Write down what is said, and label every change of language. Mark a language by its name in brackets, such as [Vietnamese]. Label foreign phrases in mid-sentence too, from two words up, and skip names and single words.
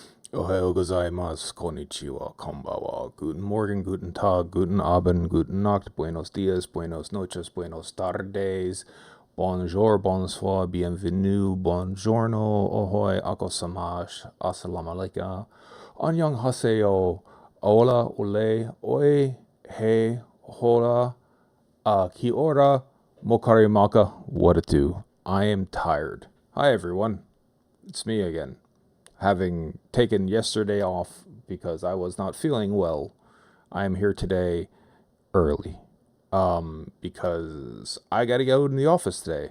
[Japanese] おはようございます、こんにちは、こんばんは, [German] guten Morgen, guten Tag, guten Abend, guten Nacht, [Spanish] buenos dias, buenos noches, buenos tardes, [French] bonjour, bonsoir, bienvenue, buongiorno, ahoy, akosamash, [Arabic] السلام عليكم, [Korean] 안녕하세요, [French] hola, ole, oi, hey, hola, [Māori] ki ora, [French] mokarimaka, [English] what it do? I am tired. Hi everyone, it's me again, having taken yesterday off because I was not feeling well. I am here today early because I got to go in the office today.